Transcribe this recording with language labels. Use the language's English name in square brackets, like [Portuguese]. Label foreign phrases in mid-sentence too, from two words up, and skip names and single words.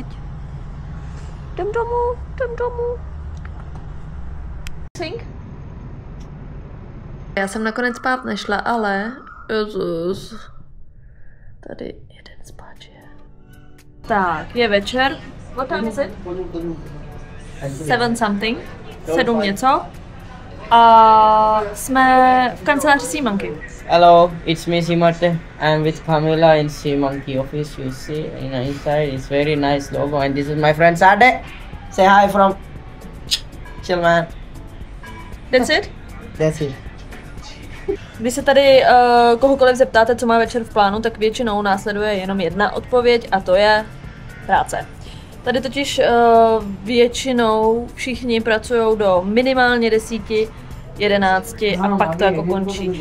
[Czech] Jdem domů. Sing? Já jsem nakonec spát nešla, ale... Jezus. Tady jeden spáč je. Tak, je večer. [English] What time is it? 7 something. 7 něco. [Czech] A jsme v kanceláři Sea Monkey. [English] Hello, it's me Simate. I'm with Camila in Sea Monkey office. You see, inside it's very nice logo, and this is my friend Sade. Say hi from chill man. That's it? That's it. [Czech] Když se tady kohokoliv zeptáte, co má večer v plánu, tak většinou následuje jenom jedna odpověď a to je práce. Tady totiž většinou všichni pracují do minimálně 10, 11 a pak to jako končí.